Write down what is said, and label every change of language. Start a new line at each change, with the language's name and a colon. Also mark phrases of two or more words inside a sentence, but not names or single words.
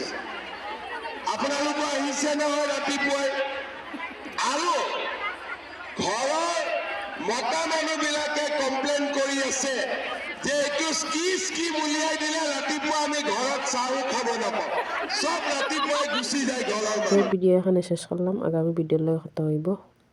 Assamese: আপোনালোকো আহিছে নহয় ৰাতিপুৱাই। আৰু ঘৰৰ মতা মানুহবিলাকে কমপ্লেইন কৰি আছে যে এইটো কি স্কিম উলিয়াই দিলে ৰাতিপুৱা আমি ঘৰত চাহো খাব নাপাওঁ, চব ৰাতিপুৱাই গুচি যায় ঘৰৰ মানুহ।
Bangla: ভিডিও এখানে শেষ করলাম, আগামী ভিডিওর লগে কথা হইব।